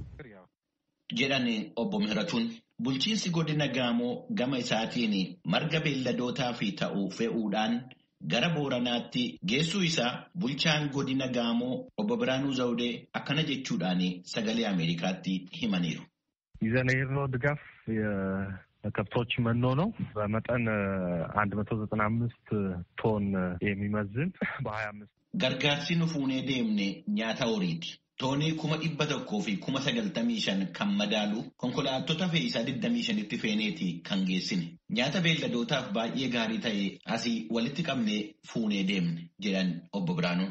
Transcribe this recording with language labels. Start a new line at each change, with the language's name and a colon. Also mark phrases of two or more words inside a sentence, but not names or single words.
Oromo: Jedhani obbo Mihiratuun bulchiinsi godina Gaamoo gama isaatiin marga beelladootaa fi ta'uu fe'uudhaan gara Booranaatti geessuu isaa bulchaan godina Gaamoo obbo Biraanuu Zawudee akkana jechuudhaan sagalee Ameerikaatti himaniiru.
Amharic: ይዘን የሄድነው ድጋፍ ከብቶች መኖ ነው። በመጠን 195 ቶን የሚመዝን በ25
Oromo: gargaarsi nu fuunee deemne nyaata horiiti. Toonii 100 fi 95 kan madaalu konkolaattota fe'iisaa 25tti feeneeti kan geessine. Nyaata beelladootaaf baay'ee gaarii ta'e asii walitti qabnee fuunee deemne jedhan obbo Biraanuun.